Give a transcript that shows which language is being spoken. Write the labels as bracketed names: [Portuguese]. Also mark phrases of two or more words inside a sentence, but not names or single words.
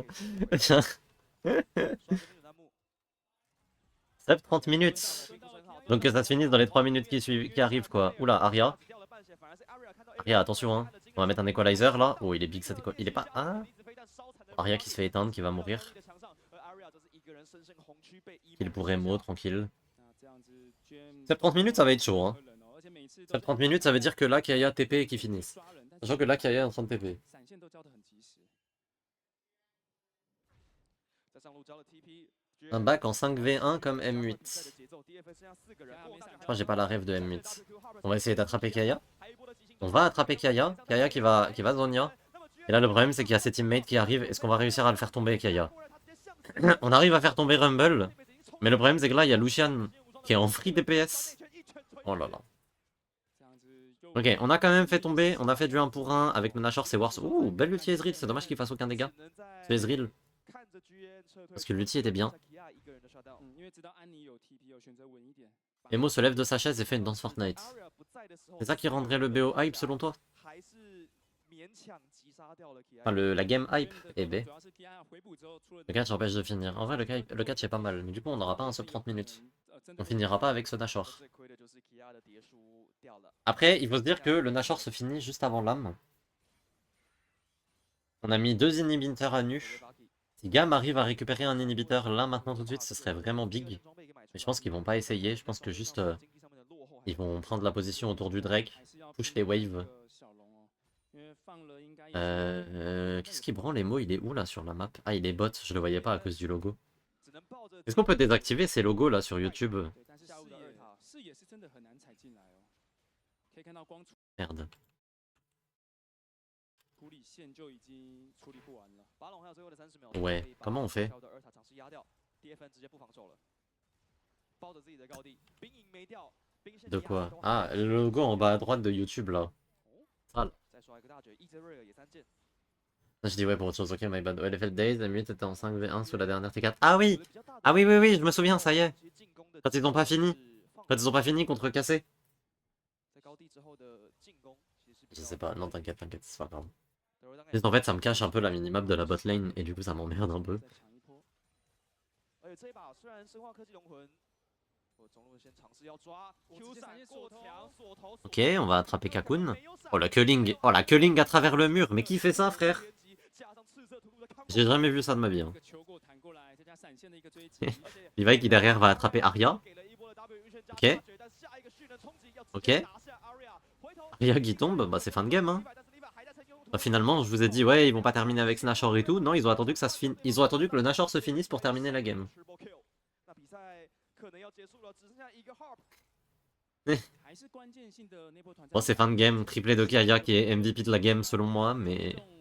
[French] Ça fait 30 minutes. Donc que ça se finisse dans les 3 minutes qui arrivent quoi. Oula, Aria. Aria, attention hein. On va mettre un equalizer là. Oh, il est big cet equalizer. Il est pas... Ah, Aria qui se fait éteindre, qui va mourir. Kill pour Emo, tranquille. [Chinese] 那这样子 GM [French] Cette 30 minutes, ça va être chaud. Hein. [Chinese] 人哦而且每次都 [French] Cette 30 minutes, ça veut dire que là, Kaya TP et qu'ils finissent. [Chinese] 抓人，但 [French] Sachant que là, Kaya est en train de TP. [Chinese] 闪现都交得很及时。 [French] Un back en 5v1 comme M8. Je crois que j'ai pas la rêve de M8. On va essayer d'attraper Kaya. On va attraper Kaya. Kaya qui va Zonia. Et là, le problème, c'est qu'il y a ses teammates qui arrivent. Est-ce qu'on va réussir à le faire tomber, Kaya? On arrive à faire tomber Rumble. Mais le problème, c'est que là, il y a Lucian qui est en [English] free DPS. [French] Oh là là. [Chinese] 这样子 [French] Ok, on a quand même fait tomber. On a fait du 1 pour 1 avec le Nashor, c'est Wars. Ouh, belle ulti Ezreal. C'est dommage qu'il fasse aucun dégât. C'est Ezreal. Parce que l'ulti était bien. [Chinese] 因为知道安妮有 TP， 有选择稳一点。 [French] Emo se lève de sa chaise et fait une danse Fortnite. C'est ça qui rendrait le BO hype selon toi? Enfin, la game hype, eh ben. [Chinese] 主要是 Kia 回补之后出了 [French] Le catch empêche de finir. En vrai, le catch est pas mal. Mais du coup, on n'aura pas un sub 30 minutes. On finira pas avec ce Nashor. Après, il faut se dire que le Nashor se finit juste avant l'âme. On a mis 2 inhibiteurs à nu. Si Gam arrive à récupérer un inhibiteur là maintenant tout de suite, ce serait vraiment big. Mais je pense qu'ils vont pas essayer. Je pense que juste ils vont prendre la position autour du Drake, push les waves. Qu'est-ce qui branle les mots? Il est où là sur la map? Ah, il est bot. Je le voyais pas à cause du logo. Est-ce qu'on peut désactiver ces logos là sur YouTube? [Chinese] 对，但是视野是真的很难踩进来哦。可以看到光 [French] Merde. [Chinese] 处理线就已经处理不完了。 [French] Ouais, comment on fait? De quoi? Ah, le logo en bas à droite de YouTube là. Sale. Je dis ouais pour autre chose, [English] ok, my bad. [French] LFL Days, M8 était en 5v1 sous la dernière T4. Ah oui! Ah oui, oui, oui, je me souviens, ça y est. Quand ils ont pas fini. Quand ils ont pas fini contre Cassé. Je sais pas, non t'inquiète, t'inquiète, c'est pas grave. Juste en fait ça me cache un peu la minimap de la [English] bot lane [French] et du coup ça m'emmerde un peu. [Chinese] 再抢一波。 [French] Ok, on va attraper Kakun. Oh la culling à travers le mur, mais qui fait ça frère? J'ai jamais vu ça de ma vie. Hein. [Chinese] 这个球过弹过来，再加闪现的一个追击。 [French] Levi qui derrière va attraper Arya. Ok. Ok. Arya qui tombe, bah c'est fin de game hein. Bah, finalement je vous ai dit ouais ils vont pas terminer avec Nashor et tout. Non ils ont attendu que ça se finisse. Ils ont attendu que le Nashor se finisse pour terminer la game. Bon c'est fin de game, triplé de Kaya qui est MVP de la game selon moi, mais...